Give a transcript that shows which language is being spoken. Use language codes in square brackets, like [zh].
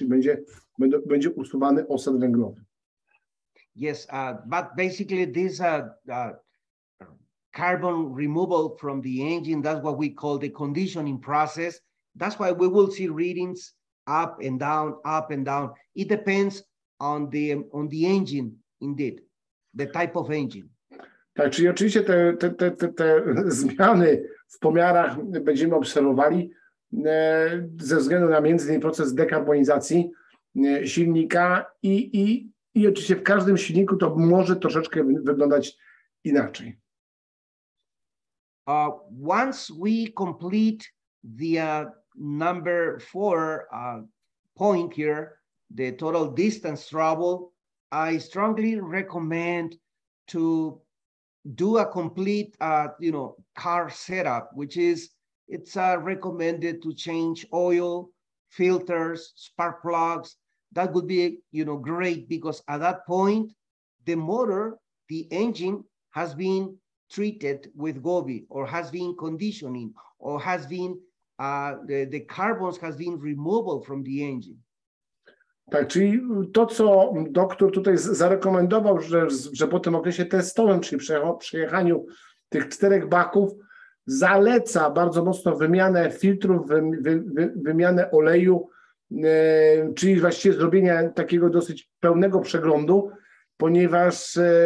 [pl] Czyli będzie usuwany osad węglowy. [en] Yes, but basically this carbon removal from the engine, that's what we call the conditioning process. That's why we will see readings up and down, up and down. It depends on the engine, indeed, the type of engine. [pl] Tak, czyli oczywiście te zmiany w pomiarach będziemy obserwowali ze względu na między innymi proces dekarbonizacji silnika i oczywiście w każdym silniku to może troszeczkę wyglądać inaczej. [en] Once we complete the number 4 point here, the total distance travel, I strongly recommend to do a complete, car setup, which is, it's recommended to change oil, filters, spark plugs. That would be, great, because at that point, the motor, the engine has been treated with Gobi, or has been conditioning, or has been, the carbons has been removable from the engine. [pl] Tak, czyli to, co doktor tutaj zarekomendował, że po tym okresie testowym, czyli przejechaniu tych 4 baków, zaleca bardzo mocno wymianę filtrów, wymianę oleju, czyli właściwie zrobienia takiego dosyć pełnego przeglądu, ponieważ